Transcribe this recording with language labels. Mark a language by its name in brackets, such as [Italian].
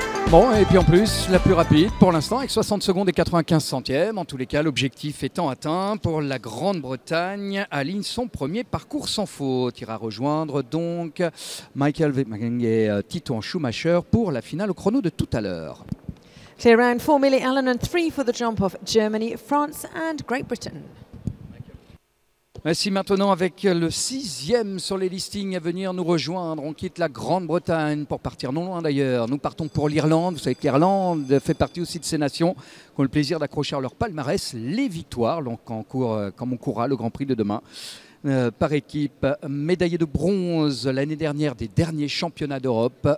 [French] Bon, et puis en plus, la plus rapide pour l'instant avec 60 secondes et 95 centièmes. En tous les cas, l'objectif étant atteint pour la Grande-Bretagne, aligne son premier parcours sans faute. Il ira rejoindre donc Michael Wittmann et Tito Schumacher pour la finale au chrono de tout à l'heure. [English] Clear round for Millie Allen and 3 for the jump of Germany, France and Great Britain. [French] Merci maintenant avec le 6e sur les listings à venir nous rejoindre. On quitte la Grande-Bretagne pour partir non loin d'ailleurs. Nous partons pour l'Irlande. Vous savez que l'Irlande fait partie aussi de ces nations qui ont le plaisir d'accrocher à leur palmarès les victoires. Donc comme on courra le Grand Prix de demain. Par équipe, médaillé de bronze l'année dernière des derniers championnats d'Europe.